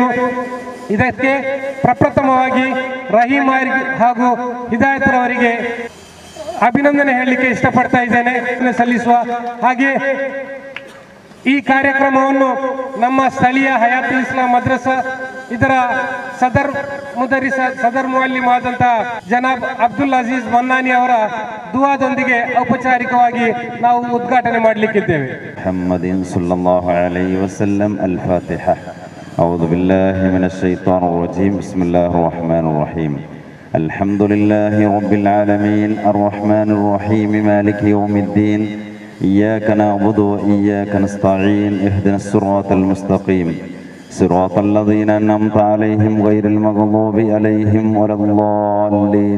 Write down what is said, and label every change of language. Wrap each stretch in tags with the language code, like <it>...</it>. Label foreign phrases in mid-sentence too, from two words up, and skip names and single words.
<kn>ಇದಕ್ಕೆ ಪ್ರಪ್ರಥಮವಾಗಿ ರಹೀಂ ಹಾಗೂ ಹಿದಾಯತರವರಿಗೆ ಅಭಿನಂದನೆ ಹೇಳಲಿಕ್ಕೆ ಇಷ್ಟಪಡ್ತಾ ಇದ್ದೇನೆ, ಸಲ್ಲಿಸುವ ಹಾಗೆ ಈ ಕಾರ್ಯಕ್ರಮವನ್ನು ನಮ್ಮ ಸ್ಥಳೀಯ ಹಯಾತುಲ್ ಇಸ್ಲಾಂ ಮದ್ರಸಾ ಇದರ ಸದರ್ ಮುಅಲ್ಲಿಮ್ ಆದಂತಹ ಜನಾಬ್ ಅಬ್ದುಲ್ ಅಜೀಜ್ ಮನ್ನಾನಿ ಅವರ ದುಆದೊಂದಿಗೆ ಔಪಚಾರಿಕವಾಗಿ ನಾವು ಉದ್ಘಾಟನೆ ಮಾಡಲಿಕ್ಕಿದ್ದೇವೆ.</kn> <ar>محمد صلى الله عليه وسلم. الفاتحة. أعوذ بالله من الشيطان الرجيم. بسم الله الرحمن الرحيم. الحمد لله رب العالمين الرحمن الرحيم مالك يوم الدين. إياك نعبد وإياك نستعين. اهدنا الصراط المستقيم صراط الذين أنعمت عليهم غير المغضوب عليهم ولا الضالين.</ar>